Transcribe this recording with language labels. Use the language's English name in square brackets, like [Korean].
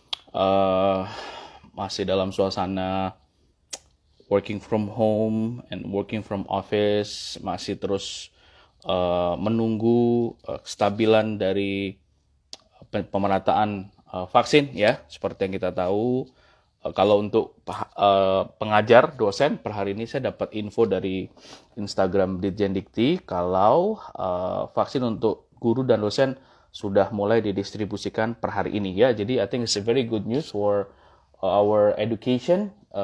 [Indonesian] Eh, Masih dalam suasana [English] working from home and working from office. [Indonesian] Masih terus menunggu kestabilan dari pemerataan vaksin ya, seperti yang kita tahu. Kalau untuk pengajar dosen per hari ini saya dapat info dari Instagram Ditjen Dikti kalau vaksin untuk guru dan dosen sudah mulai didistribusikan per hari ini ya. Jadi [English] I think it's a very good news for our education.